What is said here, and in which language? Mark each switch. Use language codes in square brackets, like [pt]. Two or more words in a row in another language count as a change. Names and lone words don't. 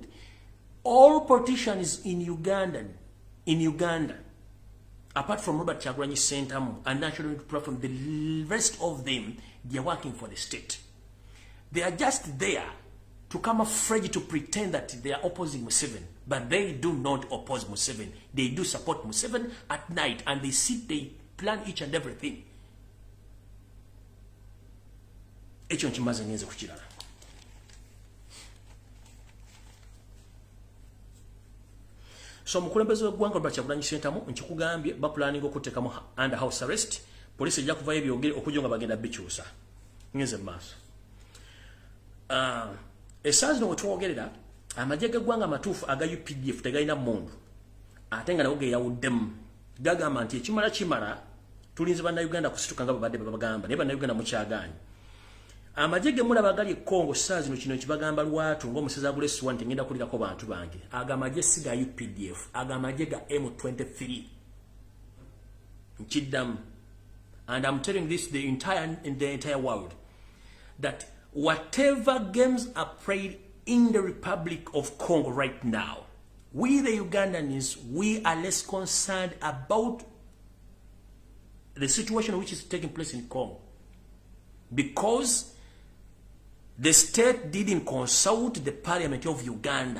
[en] All politicians in Uganda, apart from Robert Kyagulanyi Ssentamu and National Unity Platform, the rest of them, they are working for the state. They are just there to come afraid to pretend that they are opposing Museveni, but they do not oppose Museveni. They do support Museveni at night, and they sit, they plan each and everything. [lg] Ekyo nkimaze ngenze ku kirala. So mukulembeze w'eggwanga Robert Kyagulanyi Ssentamu nkikugambye bapulaninga okuteekamu [en] under house arrest. [lg] Poliisi ejja kuvayo ebyogere okujja nga bagenda bikyusa. Ngenze mu maaso. Essaawa zino we twogerera amagye g'eggwanga amatuufu aga UPDF tegalina mmundu ate nga nago geeyawuddemu. Gagamba nti ekimala tulinze bannayuganda kusituka nga babadde babagamba naye bannayuganda mukyagaanyi. Amagye ge mulaba gali Congo essaawa zino kino kibagamba lwatu ng'omusezi agula essuwa nti ngenda kulirako bantu bange. Aga amagye si ga UPDF, aga amagye ga M23. Nkiddamu. [en] And I'm telling this in the entire world that whatever games are played in the Republic of Congo right now, we the Ugandans, we are less concerned about the situation which is taking place in Congo, because the state didn't consult the parliament of Uganda.